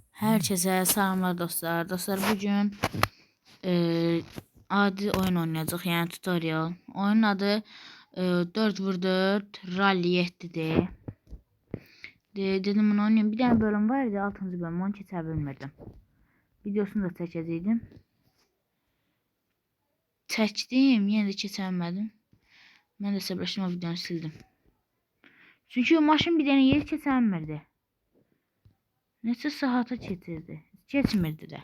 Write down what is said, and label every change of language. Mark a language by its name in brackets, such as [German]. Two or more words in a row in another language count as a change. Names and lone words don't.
[Turkish] Herkese selamlar dostlar. Dostlar bugün adi oyun oynayacağıq, yani tutorial. Oyunun adı 4x4 Rally 7'dir. Dedim bunu oynayayım. Bir tane bölüm var idi, 6. [Azerbaijani] bölüm, onu keçə bilmirdim. Videosunu da çəkəcəydim. Çəkdim, yenə də keçə bilmədim. Mən də səbirləşdim, o videonu sildim. Çünki o maşın bir dənə yeri keçə bilmirdi. Neçə saata keçmirdi də.